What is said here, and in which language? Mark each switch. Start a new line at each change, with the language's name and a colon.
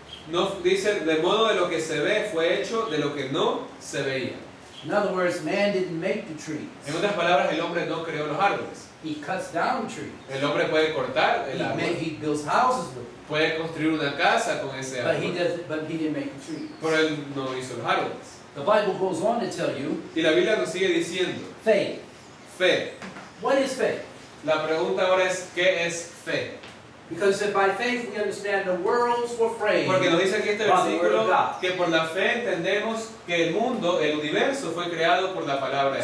Spanish: no dice de modo de lo que se ve fue hecho de lo que no se veía.
English: In other words, man didn't make the trees.
Spanish: En otras palabras, el hombre no creó los árboles.
English: He cuts down trees.
Spanish: El hombre puede cortar el árbol,
English: He builds houses with them.
Spanish: puede construir una casa con ese
English: But
Spanish: árbol,
English: but he didn't make the trees.
Spanish: pero él no hizo los árboles.
English: The Bible goes on to tell you
Spanish: Y la Biblia nos sigue diciendo,
English: faith.
Spanish: fe.
English: What is faith?
Spanish: La pregunta ahora es, ¿qué es fe?
English: Because it said, by faith we understand the worlds were framed.
Spanish: Porque nos dice aquí este
English: by the word of God.
Spanish: que por la fe entendemos que el mundo, el universo fue creado por la palabra de